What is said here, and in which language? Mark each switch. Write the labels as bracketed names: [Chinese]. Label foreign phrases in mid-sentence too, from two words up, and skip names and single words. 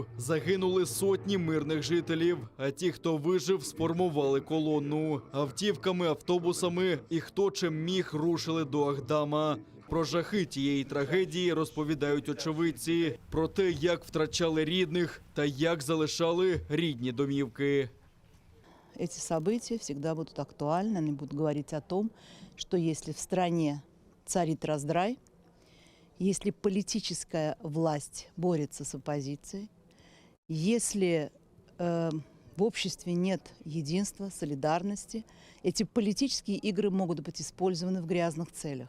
[Ukrainian] Загинули сотні мирних жителів, а ті, хто вижив, сформували колонну. Автівками, автобусами і хто чим міг рушили до Ахдама. Про жахи тієї трагедії розповідають очевидці, про те, як втрачали рідних та як залишали рідні домівки. [Russian] Эти события всегда будут актуальны, они будут говорить о том, что если в стране царит раздрай, если политическая власть борется с оппозицией, если в обществе нет единства, солидарности, эти политические игры могут быть использованы в грязных целях.